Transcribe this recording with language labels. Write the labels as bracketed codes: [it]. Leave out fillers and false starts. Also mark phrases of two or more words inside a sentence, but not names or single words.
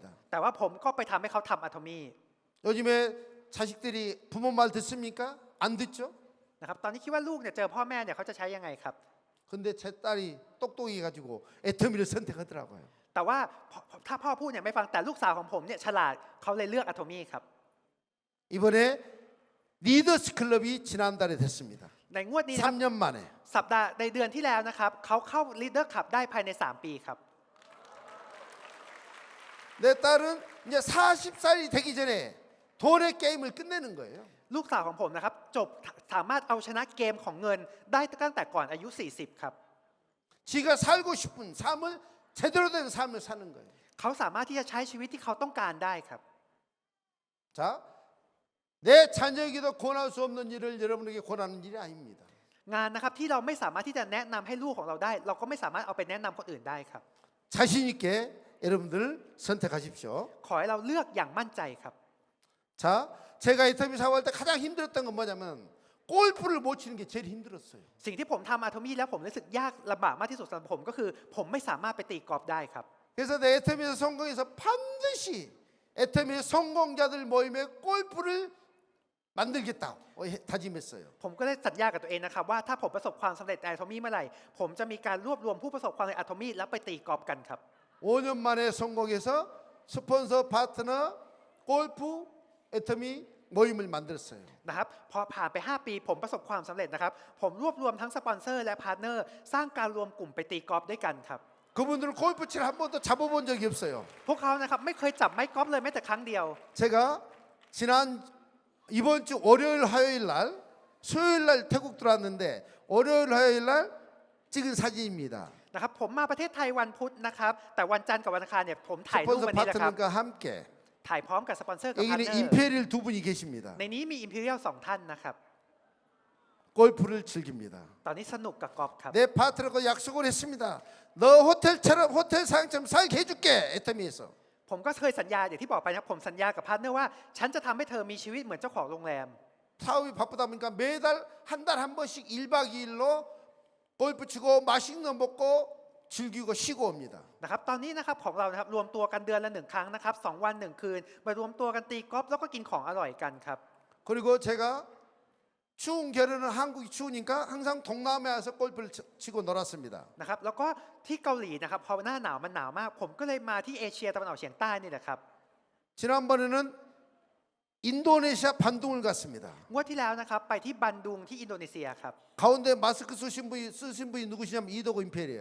[th] แต่ว่าผมก็ไปทำให้เขาทำอะโทมี [ko] 요즘에 자식들이 부모 말 듣습니까? 안 듣죠? [th] นะครับตอนนี้คิดว่าลูกเนี่ยเจอพ่อแม่เนี่ยเขาจะใช้ยังไงครับ [ko] 근데 제 딸이 똑똑해 가지고 애터미를 선택하더라고요. [th] แต่ว่าถ้าพ่อพูดเนี่ยไม่ฟังแต่ลูกสาวของผมเนี่ยฉลาดเขาเลยเลือกอะโทมีครับ [ko] 이번에 리더스 클럽이 지난달에 됐습니다. [th] ในงวดนี้นะครับ [ko] 3년 만에. [th] สัปดาห์ในเดือนที่แล้วนะครับเขาเข้า Leader Club ได้ภายใน 3 ปีครับ [ko] 내 딸은 이제 40살이 되기 전에 돈의 게임을 끝내는 거예요. [th] ลูกสาวของผมนะครับจบสามารถเอาชนะเกมของเงินได้ตั้งแต่ก่อนอายุ 40 ครับ [ko] 지가 살고 싶은 삶을 제대로 된 삶을 사는 거예요. [th] เขาสามารถที่จะใช้ชีวิตที่เขาต้องการได้ครับ [ko] 자, 내 자녀에게도 권할 수 없는 일을 여러분에게 권하는 일이 아닙니다. [th] งานนะครับที่เราไม่สามารถที่จะแนะนำให้ลูกของเราได้ เราก็ไม่สามารถเอาไปแนะนำคนอื่นได้ครับ [ko] 자신 있게 여러분들 선택하십시오. [th] ขอให้เราเลือกอย่างมั่นใจครับ [ko] 자, 제가 애터미 사업할 때 가장 힘들었던 건 뭐냐면 골프를 못 치는 게 제일 힘들었어요. [th] สิ่งที่ผมทำอะโทมี่แล้วผมรู้สึกยากลำบากมากที่สุดสำหรับผมก็คือ ผมไม่สามารถไปตีกอล์ฟได้ครับ [ko] 그래서 내 애터미에서 성공해서 반드시 애터미의 성공자들 모임에 골프를 만들겠다고 다짐했어요. [th] ผมก็ได้สัญญากับตัวเองนะครับว่าถ้าผมประสบความสำเร็จในอะโทมี่เมื่อไหร่ผมจะมีการรวบรวมผู้ประสบความสำเร็จอะโทมี่แล้วไปตีกอล์ฟกันครับ [ko] 5년 만에 성공해서 스폰서 파트너 골프 애터미 모임을 만들었어요. [th] นะครับพอผ่านไป 5 ปีผมประสบความสำเร็จนะครับผมรวบรวมทั้งสปอนเซอร์และพาร์ทเนอร์สร้างการรวมกลุ่มไปตีกอล์ฟด้วยกันครับ [ko] 그분들은 골프치를 한 번도 잡아본 적이 없어요. [th] พวกเขานะครับไม่เคยจับไม้กอล์ฟเลยแม้แต่ครั้งเดียว [ko] 제가 지난 이번 주 월요일 화요일 날 수요일 날 태국 들어왔는데 월요일 화요일 날 찍은 사진입니다. [th] นะครับผมมาประเทศไทยวันพุธนะครับแต่วันจันทร์กับวันอังคารเนี่ยผมถ่ายรูป [ko] 스폰서 [th] วันนี้แหละครับ [ko] 파트너과 함께 [th] ถ่ายพร้อมกับสปอนเซอร์กับพาร์ท [ko] 여기는 [th] เนอร์ [ko] 임페리얼 두 분이 계십니다. [th] ในนี้มีอิมพีเรียล2ท่านนะครับ [ko] 골프를 즐깁니다. [th] ตอนนี้สนุกกับกอล์ฟครับ [ko] 내 파트너가 약속을 했습니다. 너 호텔처럼 호텔 사장처럼 살게 해줄게 애터미에서. [th] ผมก็เคยสัญญาอย่างที่บอกไปนะครับผมสัญญากับพาร์ทเนอร์ว่าฉันจะทำให้เธอมีชีวิตเหมือนเจ้าของโรงแรม [ko] 사업이 바쁘다 보니까 매달 한 달 한 번씩 1박 2일로 골프 치고 맛있는 거 먹고 즐기고 쉬고 옵니다. [th] นะครับตอนนี้นะครับของเรานะครับรวมตัวกันเดือนละ1 ครั้งนะครับ2 วัน 1 คืนมารวมตัวกันตีกอล์ฟแล้วก็กินของอร่อยกันครับ [ko] 그리고 제가 추운 겨울에는 한국이 추우니까 항상 동남아에서 골프를 치고 놀았습니다. [th] นะครับแล้วก็ที่เกาหลีนะครับพอหน้าหนาวมันหนาวมาก ผมก็เลยมาที่เอเชียตะวันออกเฉียงใต้นี่แหละครับ [ko] 지난번에는 인도네시아 반둥을 갔습니다. [th] งวดที่แล้วนะครับไปที่บันดุงที่อินโดนีเซียครับ [ko] 가운데 마스크 쓰신 분이 누구시냐면 이도고 임페리얼.